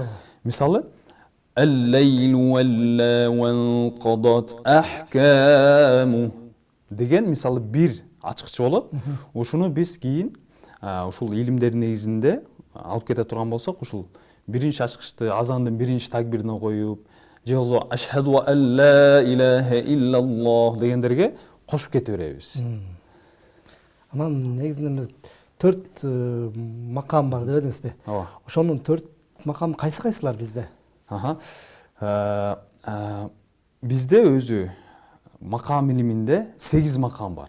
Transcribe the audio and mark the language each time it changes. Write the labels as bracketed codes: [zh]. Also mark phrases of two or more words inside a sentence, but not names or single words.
[ky] Мисалы [ar] الليل و القادات أحكام [ky] деген мисалы бир ачкычы болот. Ушуну биз кийин ушул илимдердин негизинде алып кете турган болсок, ушул биринчи ачкычты азандын биринчи такбирине коюп, же болбосо [ar] أشهد ألا إله إلا الله [ky] дегендерге кошуп кете беребиз. Анан негизинде 4 макам бар дебедиңизби? Ооба. Ошонун 4 макам кайсылар бизде? Бизде өзү макам илиминде 8 макам бар.